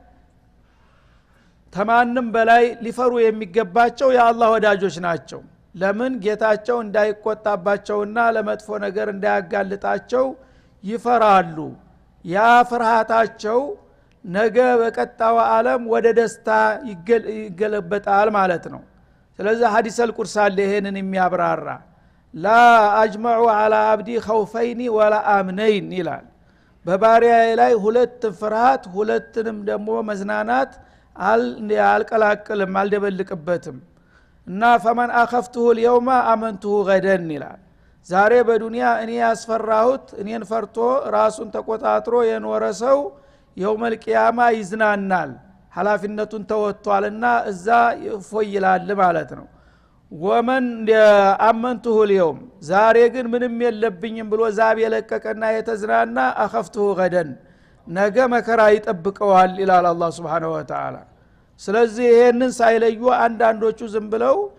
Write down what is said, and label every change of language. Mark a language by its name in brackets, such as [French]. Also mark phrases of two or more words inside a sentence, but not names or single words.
[Amharic] ተማንም በላይ ሊፈሩ የሚገባቸው የአላህ ወዳጆች ናቸው ለምን ጌታቸው እንዳይቆጣባቸውና ለመጥፎ ነገር እንዳያጋልጣቸው ይፈራሉ ያ ፍርሃታቸው ነገ በቀጣው ዓለም ወደ ደስታ ይገለበጣል ማለት ነው ስለዚህ ሐዲስ አልቁርስ አለ ይሄንን የሚያብራራ [Arabic] لا أجمع على عبدي خوفين ولا أمنين [Amharic] ይላል በባሪያዬ ላይ ሁለት ፍርሃት ሁለትንም ደግሞ መዝናናት አልቀላቅልም አልደበልቅበትም እና [Arabic] فمن اخفته اليوم امنته غدا [Amharic] ይላል ዛሬ በዱንያ እኔ ያስፈራሁት እኔን ፈርቶ ራሱን ተቆጣጥሮ የኖረ ሰው [Arabic] يوم القيامة [Amharic] ይዝናናል ሐላፊነቱን ተወጥቷልና እዛ ይፎይላል ማለት ነው [Arabic] ومن أمنته اليوم [Amharic] ዛሬ ግን ምንም የለብኝም ብሎ ዛብ የለቀቀና የተዝናና [Arabic] أخفته غدا [Amharic] ነገ መከራ ይጠብቀዋል ኢላላ አላህ [Arabic] سبحانه وتعالى [Amharic] ስለዚህ ይሄንን ሳይለዩ አንዳንዶቹ ዝም ብለው